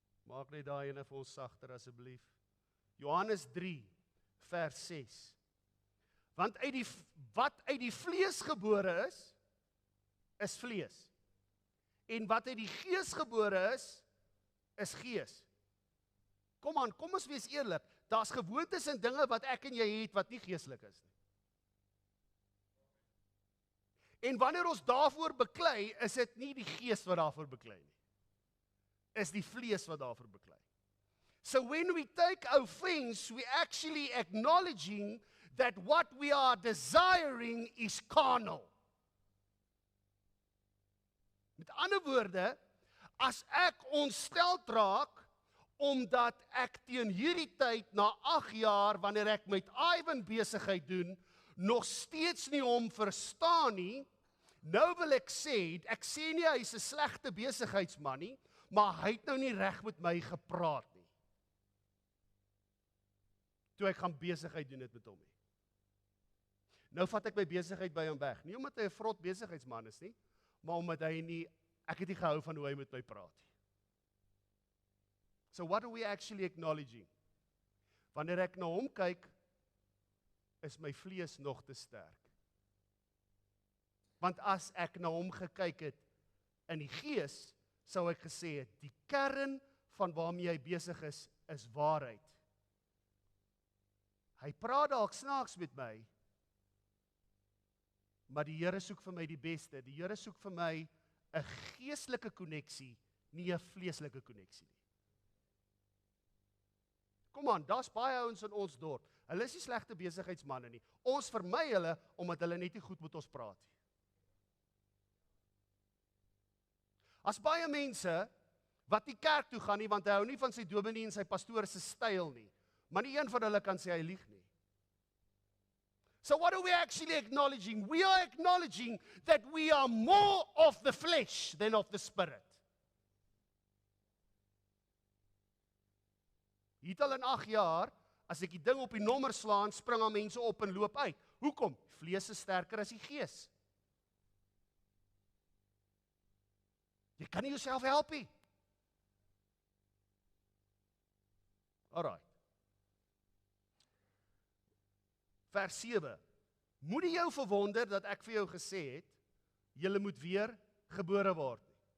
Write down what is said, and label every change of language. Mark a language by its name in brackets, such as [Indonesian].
[Afrikaans] Maak net daai ene vir ons sagter asseblief. Johannes 3 vers 6. Want wat uit die vlees gebore is vlees. En wat uit die gees gebore is gees. Kom aan, kom ons wees eerlik. Daar's gewoontes en dinge wat ek en jy het wat nie geestelik is nie. En wanneer ons daarvoor beklei, is dit nie die gees wat daarvoor beklei nie. Is die vlees wat daarvoor beklei. [English] So when we take offense, we actually acknowledging that what we are desiring is carnal. [Afrikaans] Met ander woorde, as ek ontsteld raak, omdat ek teen hierdie tyd na 8 jaar, wanneer ek met Ivan besigheid doen, nog steeds nie hom verstaan nie, nou wil ek sê nie hy is 'n slegte besigheidsman nie, maar hy het nou nie reg met my gepraat nie. Toe ek gaan besigheid doen dit met hom nie. Nou vat ek my besigheid by hom weg, nie omdat hy 'n vrot besigheidsman is nie, maar omdat ek het nie gehou van hoe hy met my praat nie. [English] So what are we actually acknowledging? [Afrikaans] Wanneer ek na hom kyk, is my vlees nog te sterk. Want as ek na hom gekyk het in die gees, sou ek gesê het, die kern van waarmee hy besig is waarheid. Hy praat dalk snaaks met my, maar die Here soek vir my die beste. Die Here soek vir my 'n geestelike koneksie, nie 'n vleeslike koneksie nie. Kom aan, daar's baie ouens in ons dorp. Hulle is nie slegte besigheidsmanne nie. Ons vermy hulle omdat hulle net nie goed met ons praat nie. As baie mense wat nie kerk toe gaan nie, want hy hou nie van sy dominee en sy pastoor se styl nie. Maar nie een van hulle kan sê hy lieg nie. [English] So what are we actually acknowledging? We are acknowledging that we are more of the flesh than of the spirit. [Afrikaans] Hier al in 8 jaar, as ek die ding op die nommer slaan, spring al mense op en loop uit. Hoekom? Vlees is sterker as die gees. Jy kan nie jouself help nie. [English] Alright. [Afrikaans] Vers 7. Moenie jou verwonder dat ek vir jou gesê het, julle moet weer gebore word nie.